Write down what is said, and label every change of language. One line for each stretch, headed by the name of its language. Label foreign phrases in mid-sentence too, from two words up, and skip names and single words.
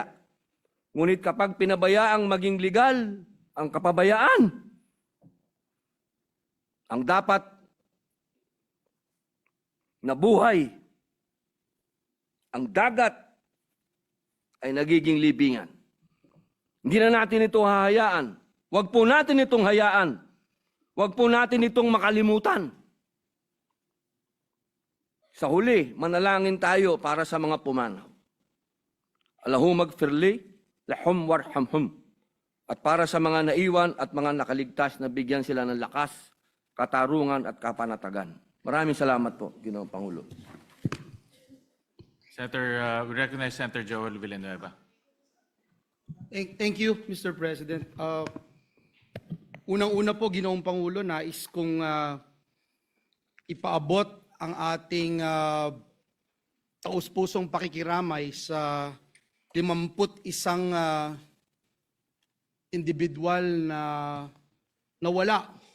Filipino: Ngunit kapag pinabayaang maging legal ang kapabayaan, ang dapat na buhay, ang dagat ay nagiging libingan. Hindi na natin ito hahayaan. Huwag po natin itong hayaan. Huwag po natin itong makalimutan. Sa huli, manalangin tayo para sa mga pumanaw.
Arabic: اللهم اغفر لهم وارحمهم.
Filipino: At para sa mga naiwan at mga nakaligtas na bigyan sila ng lakas, katarungan at kapanatagan. Maraming salamat po, Ginoong Pangulo.
English: Senator, we recognize Senator Joel Villanueva. Thank you, Mr. President.
Filipino: Unang-una po, Ginoong Pangulo, nais kong ipaabot ang ating taus-pusong pakikiramay sa 51 individual na nawala